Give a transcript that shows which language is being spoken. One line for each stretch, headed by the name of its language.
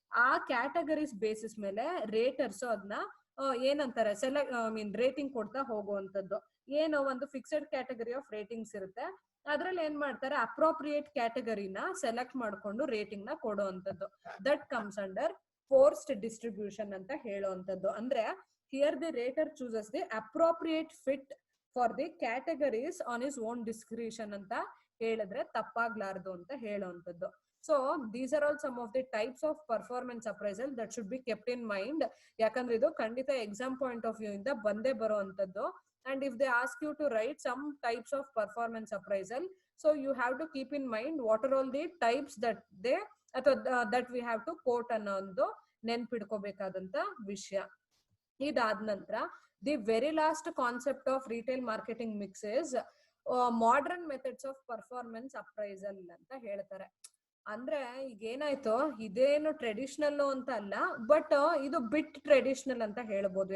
Kannada: ಆ categories basis ಮೇಲೆ ರೇಟರ್ಸ್ ಅದನ್ನ ಏನಂತಾರೆ ರೇಟಿಂಗ್ ಕೊಡ್ತಾ ಹೋಗುವಂಥದ್ದು. ಏನೋ ಒಂದು
English: fixed category of ratings
Kannada: ಇರುತ್ತೆ, ಅದ್ರಲ್ಲಿ ಏನ್ ಮಾಡ್ತಾರೆ ಅಪ್ರೋಪ್ರಿಯೇಟ್ ಕ್ಯಾಟಗರಿನ ಸೆಲೆಕ್ಟ್ ಮಾಡ್ಕೊಂಡು ರೇಟಿಂಗ್ ನ ಕೊಡುವಂಥದ್ದು.
English: that comes under forced distribution
Kannada: ಅಂತ ಹೇಳುವಂಥದ್ದು. ಅಂದ್ರೆ
English: here the rater chooses the appropriate fit for the categories on his own discretion
Kannada: ಅಂತ ಹೇಳಿದ್ರೆ ತಪ್ಪಾಗ್ಲಾರ್ದು ಅಂತ ಹೇಳುವಂಥದ್ದು.
English: So these are all some of the types of performance appraisal that should be kept in mind.
Kannada: ಯಾಕಂದ್ರೆ ಇದು ಖಂಡಿತ
English: exam point of view
Kannada: ಇಂದ ಬಂದೇ ಬರುವಂಥದ್ದು.
English: and if they ask you to write some types of performance appraisal, so you have to keep in mind what are all the types that they
Kannada: ಅಥವಾ
English: that we have to quote
Kannada: ಅನ್ನೋದು ನೆನ್ಪಿಡ್ಕೋಬೇಕಾದಂತ ವಿಷಯ. ಇದಾದ ನಂತರ
English: the very last concept of retail marketing mix is modern methods of performance appraisal
Kannada: ಅಂತ ಹೇಳ್ತಾರೆ. ಅಂದ್ರೆ ಈಗ ಏನಾಯ್ತು, ಇದೇನು ಟ್ರೆಡಿಷನಲ್ ಅಂತ ಅಲ್ಲ, ಬಟ್ ಇದು ಬಿಟ್ ಟ್ರೆಡಿಷನಲ್ ಅಂತ ಹೇಳ್ಬೋದು.